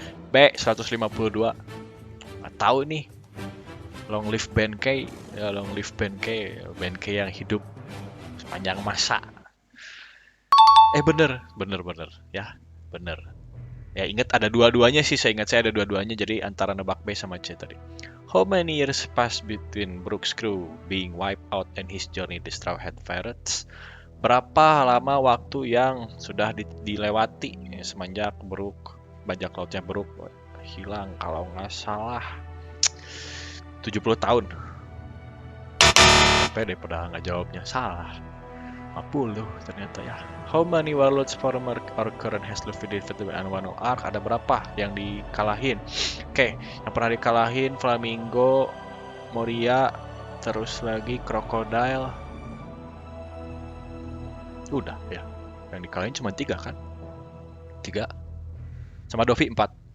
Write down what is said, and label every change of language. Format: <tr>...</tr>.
<id>B 152. Nggak tahu nih.</id> <en>Long live Benkei,</en> <id>ya</id> <en>long live Benkei,</en> <id>Benkei yang hidup sepanjang masa. Bener ya, bener. Ya ingat ada dua-duanya sih, saya ingat saya ada dua-duanya, jadi antara nebak B sama C tadi.</id> <en>How many years passed between Brook's crew being wiped out and his journey to Straw Hat Pirates?</en> <id>Berapa lama waktu yang sudah dilewati semenjak Brook, bajak lautnya Brook hilang, kalau nggak salah 70 tahun. Sampai deh pada nggak jawabnya, salah. 50 ternyata ya.</id> <en>How many warlords former or current has Luffy defeated in Wano Arc?</en> <id>Ada berapa yang dikalahin? Oke, yang pernah dikalahin Flamingo, Moria, terus lagi Crocodile. Udah ya, yang dikalahin cuma 3 kan? 3 sama Dovi 4.</id>